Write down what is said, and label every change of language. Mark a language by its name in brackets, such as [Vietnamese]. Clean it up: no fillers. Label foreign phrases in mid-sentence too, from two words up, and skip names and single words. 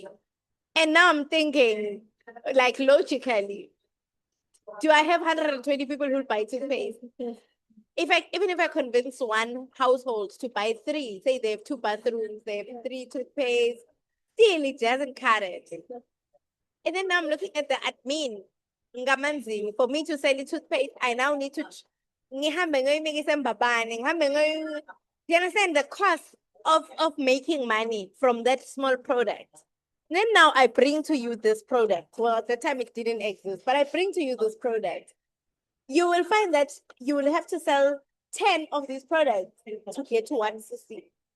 [English] And now I'm thinking, like logically, do I have 120 people who buy toothpaste? Even if I convince one household to buy three, say they have 2 bathrooms, they have 3 toothpaste, still it doesn't cut it. And then now I'm looking at the admin. Ngamanzini, for me to sell the toothpaste, I now need to [Swati] ngihambe ngiyoyimikisa embabane, ngihambe ngiyoyi- [English] do you understand the cost of making money from that small product? Then now I bring to you this product. Well, at the time it didn't exist, but I bring to you this product. You will find that you will have to sell 10 of these products to get to 160.